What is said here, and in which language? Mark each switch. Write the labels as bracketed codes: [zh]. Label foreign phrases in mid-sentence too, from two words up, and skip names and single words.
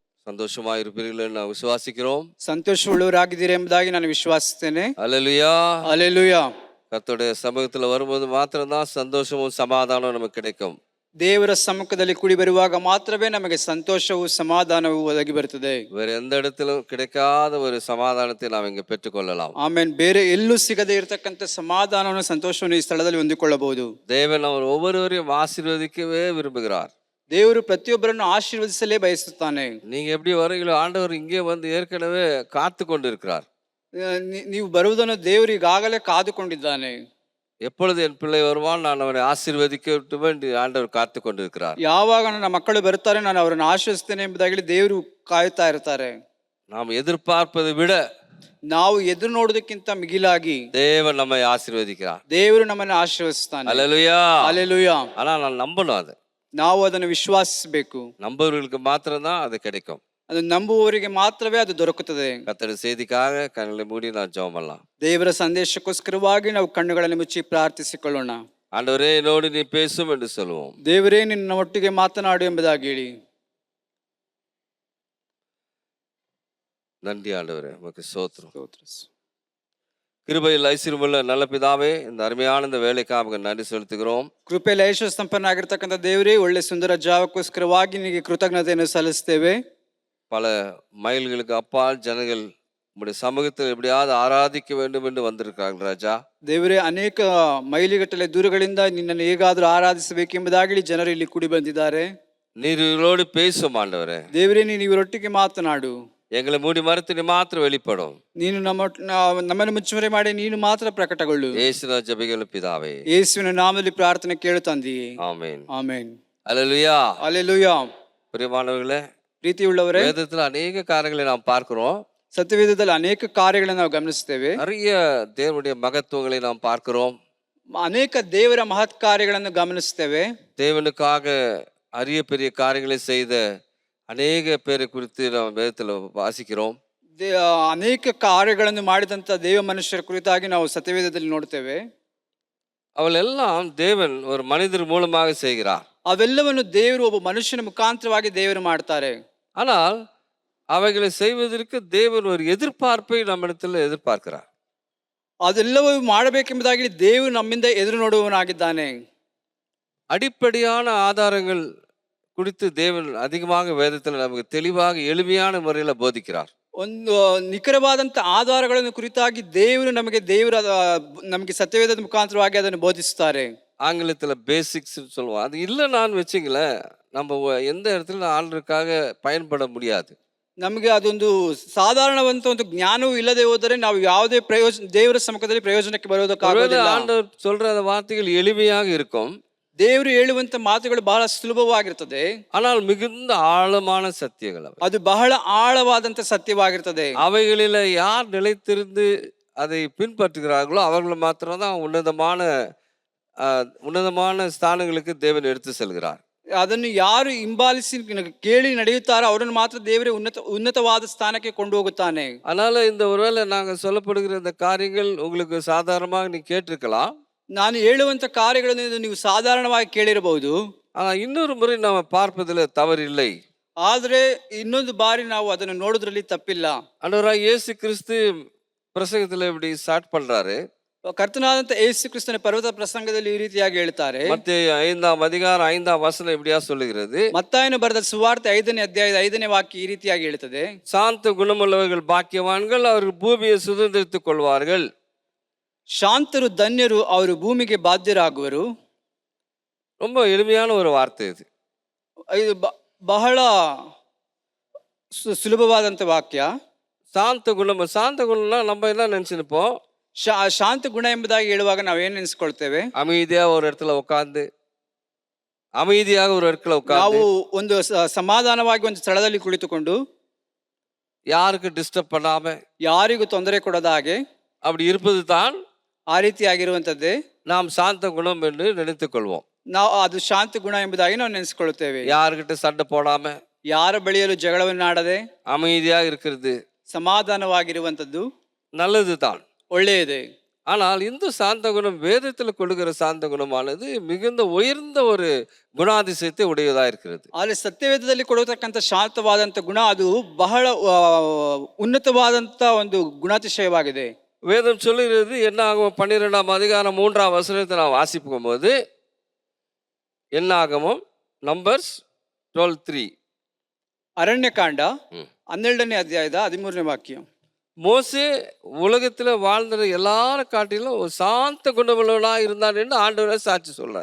[ta] சந்தோஷமாயிருப்பீர்கள் என்று நாம் விசுவாசிக்கிறோம். [kn] ಸಂತೋಷವುಳ್ಳವರಾಗಿದ್ದೀರಿ ಎಂಬುದಾಗಿ ನಾನು ವಿಶ್ವಾಸಿಸ್ತೇನೆ. [ta] அல்லேலூயா. [kn] ಹಲ್ಲೆಲೂಯಾ. [ta] கர்த்தருடைய சமூகத்துல வரும்போது மாத்திரம்தான் சந்தோஷமும் சமாதானம் நமக்கு கிடைக்கும். [kn] ದೇವರ ಸಮ್ಮುಖದಲ್ಲಿ ಕೂಡಿ ಬರುವಾಗ ಮಾತ್ರವೇ ನಮಗೆ ಸಂತೋಷವೂ ಸಮಾಧಾನವೂ ಒದಗಿ ಬರುತ್ತದೆ. [ta] வேற எந்த இடத்திலும் கிடைக்காத ஒரு சமாதானத்தை நாம் இங்க பெற்றுக்கொள்ளலாம். [kn] ಆಮೇಲೆ ಬೇರೆ ಎಲ್ಲೂ ಸಿಗದೇ ಇರತಕ್ಕಂತ ಸಮಾಧಾನವನ್ನು ಸಂತೋಷವನ್ನು ಈ ಸ್ಥಳದಲ್ಲಿ ಹೊಂದಿಕೊಳ್ಳಬಹುದು. [ta] தேவன் அவர் ஒவ்வொருவரையும் ஆசீர்வதிக்கவே விரும்புகிறார். [kn] ದೇವರು ಪ್ರತಿಯೊಬ್ಬರನ್ನು ಆಶೀರ್ವದಿಸಲೇ ಬಯಸುತ್ತಾನೆ. [ta] நீங்க எப்படி வரீங்களோ ஆண்டவர் இங்கே வந்து ஏற்கனவே காத்து கொண்டு இருக்கிறார். [kn] ನೀವು ಬರುವುದನ್ನು ದೇವರು ಈಗಾಗಲೇ ಕಾದುಕೊಂಡಿದ್ದಾನೆ. [ta] எப்பொழுது என் பிள்ளை வருவான் நான் அவனை ஆசீர்வதிக்க என்று ஆண்டவர் காத்து கொண்டிருக்கிறார். [kn] ಯಾವಾಗ ನನ್ನ ಮಕ್ಕಳು ಬರ್ತಾರೆ ನಾನು ಅವರನ್ನು ಆಶೀರ್ವದಿಸ್ತೇನೆ ಎಂಬುದಾಗಿ ದೇವರು ಕಾಯುತ್ತಾ ಇರ್ತಾರೆ. [ta] நாம் எதிர்பார்ப்பதை விட [kn] ನಾವು ಎದುರು ನೋಡೋದಕ್ಕಿಂತ ಮಿಗಿಲಾಗಿ [ta] தேவன் நம்மை ஆசீர்வதிக்கிறார். [kn] ದೇವರು ನಮ್ಮನ್ನು ಆಶೀರ್ವದಿಸ್ತಾನೆ. [ta] அல்லேலூயா. [kn] ಹಲ್ಲೆಲೂಯಾ. [ta] ஆனா நான் நம்பணும், அது [kn] ನಾವು ಅದನ್ನು ವಿಶ್ವಾಸಿಸಬೇಕು. [ta] நம்புவர்களுக்கு மாத்திரம்தான் அது கிடைக்கும். [kn] ಅದು ನಂಬುವವರಿಗೆ ಮಾತ್ರವೇ ಅದು ದೊರಕುತ್ತದೆ. [ta] கர்த்தருடைய செய்திக்காக கண்களை மூடி நான் ஜெபம் பண்ணலாம். [kn] ದೇವರ ಸಂದೇಶಕ್ಕೋಸ್ಕರವಾಗಿ ನಾವು ಕಣ್ಣುಗಳನ್ನು ಮುಚ್ಚಿ ಪ್ರಾರ್ಥಿಸಿಕೊಳ್ಳೋಣ. [ta] ஆண்டவரே என்னோடு நீ பேசும் என்று சொல்லுவோம். [kn] ದೇವರೇ ನಿನ್ನ ಒಟ್ಟಿಗೆ ಮಾತನಾಡು ಎಂಬುದಾಗಿ ಹೇಳಿ. [ta] நன்றி ஆண்டவரே, உமக்கு ஸ்தோத்திரம். கிருபையில் ஐஸ்வர்யமுள்ள நல்ல பிதாவே, இந்த அருமையான இந்த வேலைக்காக நன்றி செலுத்துகிறோம். [kn] ಕೃಪೆಯಲ್ಲಿ ಐಶ್ವರ್ಯ ಸಂಪನ್ನರಾಗಿರ್ತಕ್ಕಂಥ ದೇವರೇ, ಒಳ್ಳೆ ಸುಂದರ ಜಾವಕ್ಕೋಸ್ಕರವಾಗಿ ನಿನಗೆ ಕೃತಜ್ಞತೆಯನ್ನು ಸಲ್ಲಿಸ್ತೇವೆ. [ta] பல மைல்களுக்கு அப்பால் ஜனங்கள் உங்களுடைய சமூகத்தில் எப்படியாவது ஆராதிக்க வேண்டும் என்று வந்திருக்காங்க ராஜா. [kn] ದೇವರೇ, ಅನೇಕ ಮೈಲಿಗಟ್ಟಲೆ ದೂರಗಳಿಂದ ನಿನ್ನನ್ನು ಹೇಗಾದರೂ ಆರಾಧಿಸಬೇಕೆಂಬುದಾಗಿ ಜನರು ಇಲ್ಲಿ ಕೂಡಿ ಬಂದಿದ್ದಾರೆ. [ta] நீர் இவரோடு பேசும் ஆண்டவரே. [kn] ದೇವರೇ, ನೀನು ಇವರೊಟ್ಟಿಗೆ ಮಾತನಾಡು. [ta] எங்களை மூடி மறைத்து நீ மாத்திரம் வெளிப்படும். [kn] ನೀನು ನಮ್ಮನ್ನು ಮುಚ್ಚುಮರೆ ಮಾಡಿ ನೀನು ಮಾತ್ರ ಪ್ರಕಟಗೊಳ್ಳು. ಯೇಸುವಿನ ಜಪಗಳು ಪಿತಾವೇ. ಯೇಸುವಿನ ನಾಮದಲ್ಲಿ ಪ್ರಾರ್ಥನೆ ಕೇಳುತ್ತಂದಿಯೇ. ಆಮೆನ್. ಆಮೆನ್. [ta] அல்லேலூயா. [kn] ಹಲ್ಲೆಲೂಯಾ. [ta] பிரியமானவர்களே, [kn] ಪ್ರೀತಿಯುಳ್ಳವರೇ, [ta] வேதத்தில் அநேக காரியங்களை நாம் பார்க்கிறோம். [kn] ಸತ್ಯವೇದದಲ್ಲಿ ಅನೇಕ ಕಾರ್ಯಗಳನ್ನು ನಾವು ಗಮನಿಸ್ತೇವೆ. [ta] நிறைய தேவனுடைய மகத்துவங்களை நாம் பார்க்கிறோம். [kn] ಅನೇಕ ದೇವರ ಮಹತ್ ಕಾರ್ಯಗಳನ್ನು ಗಮನಿಸ್ತೇವೆ. [ta] தேவனுக்காக அரிய பெரிய காரியங்களை செய்த அநேக பேரை குறித்து நாம் வேதத்தில் வாசிக்கிறோம். [kn] ಅನೇಕ ಕಾರ್ಯಗಳನ್ನು ಮಾಡಿದಂಥ ದೇವ ಮನುಷ್ಯರ ಕುರಿತಾಗಿ ನಾವು ಸತ್ಯವೇದದಲ್ಲಿ ನೋಡ್ತೇವೆ. [ta] அவளெல்லாம் தேவன் ஒரு மனிதர் மூலமாக செய்கிறார். [kn] ಅವೆಲ್ಲವನ್ನು ದೇವರು ಒಬ್ಬ ಮನುಷ್ಯನ ಮುಖಾಂತರವಾಗಿ ದೇವರು ಮಾಡ್ತಾರೆ. [ta] ஆனால் அவைகளை செய்வதற்கு தேவன் ஒரு எதிர்பார்ப்பை நம்மிடத்தில் எதிர்பார்க்கிறார். [kn] ಅದೆಲ್ಲವೂ ಮಾಡಬೇಕೆಂಬುದಾಗಿ ದೇವರು ನಮ್ಮಿಂದ ಎದುರು ನೋಡುವವನಾಗಿದ್ದಾನೆ. [ta] அடிப்படையான ஆதாரங்கள் குறித்து தேவன் அதிகமாக வேதத்தில் நமக்கு தெளிவாக எளிமையான முறையில் போதிக்கிறார். [kn] ಒಂದು ನಿಖರವಾದಂಥ ಆಧಾರಗಳನ್ನು ಕುರಿತಾಗಿ ದೇವರು ನಮಗೆ ಸತ್ಯವೇದದ ಮುಖಾಂತರವಾಗಿ ಅದನ್ನು ಬೋಧಿಸುತ್ತಾರೆ. [ta] ஆங்கிலத்தில் பேசிக்ஸ் சொல்லுவோம். அது இல்லைன்னு வச்சுங்களேன், நம்ம எந்த இடத்துல ஆண்டருக்காக பயன்பட முடியாது. [kn] ನಮಗೆ ಅದೊಂದು ಸಾಧಾರಣವಂತ ಒಂದು ಜ್ಞಾನವೂ ಇಲ್ಲದೆ ಹೋದರೆ ನಾವು ಯಾವುದೇ ದೇವರ ಸಮ್ಮುಖದಲ್ಲಿ ಪ್ರಯೋಜನಕ್ಕೆ ಬರೋದಕ್ಕಾಗೋದಿಲ್ಲ. [ta] ஆண்டவர் சொல்ற அந்த வார்த்தைகள் எளிமையாக இருக்கும். [kn] ದೇವರು ಹೇಳುವಂತ ಮಾತುಗಳು ಬಹಳ ಸುಲಭವಾಗಿರ್ತದೆ. [ta] ஆனால் மிகுந்த ஆழமான சத்தியங்கள் அவை. [kn] ಅದು ಬಹಳ ಆಳವಾದಂತ ಸತ್ಯವಾಗಿರ್ತದೆ. [ta] அவைகளில யார் நிலைத்திருந்து அதை பின்பற்றுகிறார்களோ அவர்கள் மாத்திரம்தான் உன்னதமான ஸ்தானங்களுக்கு தேவன் எடுத்து செல்கிறார். [kn] ಅದನ್ನು ಯಾರು ಹಿಂಬಾಲಿಸಿ ಕೇಳಿ ನಡೆಯುತ್ತಾರೋ ಅವರನ್ನು ಮಾತ್ರ ದೇವರೇ ಉನ್ನತವಾದ ಸ್ಥಾನಕ್ಕೆ ಕೊಂಡು ಹೋಗುತ್ತಾನೆ. [ta] அதனால இந்த ஒருவேளை நாங்க சொல்லப்படுகிற இந்த காரியங்கள் உங்களுக்கு சாதாரணமாக நீ கேட்டிருக்கலாம். [kn] ನಾನು ಹೇಳುವಂತ ಕಾರ್ಯಗಳನ್ನು ನೀವು ಸಾಧಾರಣವಾಗಿ ಕೇಳಿರಬಹುದು. [ta] இன்னொரு முறை நாம பார்ப்பதில் தவறில்லை. [kn] ಆದ್ರೆ ಇನ್ನೊಂದು ಬಾರಿ ನಾವು ಅದನ್ನು ನೋಡೋದ್ರಲ್ಲಿ ತಪ್ಪಿಲ್ಲ. [ta] ஆண்டவராகிய இயேசு கிறிஸ்து பிரசங்கத்தில் இப்படி ஸ்டார்ட் பண்றாரு. [kn] ಕರ್ತನಾದಂತ ಯೇಸು ಕ್ರಿಸ್ತನ ಪರ್ವತ ಪ್ರಸಂಗದಲ್ಲಿ ಈ ರೀತಿಯಾಗಿ ಹೇಳ್ತಾರೆ. [ta] மத்தேயு 5ஆம் அதிகாரம் 5ஆம் வசனம் இப்படியா சொல்லுகிறது. [kn] ಮತ್ತಾಯನು ಬರೆದ ಸುವಾರ್ತೆ 5ನೇ ಅಧ್ಯಾಯದ 5ನೇ ವಾಕ್ಯ ಈ ರೀತಿಯಾಗಿ ಹೇಳ್ತದೆ. [ta] சாந்த குணமுள்ளவர்கள் பாக்கியவான்கள், அவர்கள் பூமியை சுதந்திரித்துக் கொள்வார்கள். [kn] ಶಾಂತರು ಧನ್ಯರು, ಅವರು ಭೂಮಿಗೆ ಬಾಧ್ಯರಾಗುವರು. [ta] ரொம்ப எளிமையான ஒரு வார்த்தை இது. [kn] ಇದು ಬಹಳ ಸುಲಭವಾದಂತ ವಾಕ್ಯ. [ta] சாந்த குணம்னா நம்ம என்ன நினைச்சுப்போம்? [kn] ಶಾಂತ ಗುಣ ಎಂಬುದಾಗಿ ಹೇಳುವಾಗ ನಾವೇನ್ ನೆನೆಸ್ಕೊಳ್ತೇವೆ? [ta] அமைதியாக ஒரு இடத்துல உட்கார்ந்து [kn] ನಾವು ಒಂದು ಸಮಾಧಾನವಾಗಿ ಒಂದು ಸ್ಥಳದಲ್ಲಿ ಕುಳಿತುಕೊಂಡು [ta] யாருக்கு டிஸ்டர்ப் பண்ணாம [kn] ಯಾರಿಗೂ ತೊಂದರೆ ಕೊಡದ ಹಾಗೆ [ta] அப்படி இருப்பது தான் [kn] ಆ ರೀತಿಯಾಗಿರುವಂತದ್ದೇ [ta] நாம் சாந்த குணம் என்று நினைத்துக் கொள்வோம். [kn] ನಾವು ಅದು ಶಾಂತ ಗುಣ ಎಂಬುದಾಗಿ ನಾವು ನೆನೆಸ್ಕೊಳ್ತೇವೆ. [ta] யாருக்கிட்ட சண்டை போடாம, [kn] ಯಾರ ಬಳಿಯಲು ಜಗಳವನ್ನಾಡದೆ [ta] அமைதியாக இருக்கிறது [kn] ಸಮಾಧಾನವಾಗಿರುವಂತದ್ದು [ta] நல்லது தான். [kn] ಒಳ್ಳೆಯದೇ. [ta] ஆனால் இந்த சாந்த குணம் வேதத்தில் கொடுக்கிற சாந்த குணமானது மிகுந்த உயர்ந்த ஒரு குணாதிசயத்தை உடையதா இருக்கிறது. [kn] ಆದರೆ ಸತ್ಯವೇದದಲ್ಲಿ ಕೊಡತಕ್ಕಂಥ ಶಾಂತವಾದಂಥ ಗುಣ ಅದು ಬಹಳ ಉನ್ನತವಾದಂಥ ಒಂದು ಗುಣಾತಿಶಯವಾಗಿದೆ. [ta] வேதம் சொல்லுகிறது என்ன ஆகும் 12ஆம் அதிகாரம் 3ஆம் வசனத்தை நான் வாசிக்கும் போது என்ன ஆகமும் நம்பர்ஸ் 12:3 [kn] ಅರಣ್ಯಕಾಂಡ ಹ್ಮ್. 12ನೇ ಅಧ್ಯಾಯದ 13ನೇ ವಾಕ್ಯ. [ta] மோசே உலகத்துல வாழ்ந்த எல்லாரும் காட்டிலும் ஒரு சாந்த குணமுள்ளவனா இருந்தான் என்று ஆண்டவரே சாட்சி சொல்றார்.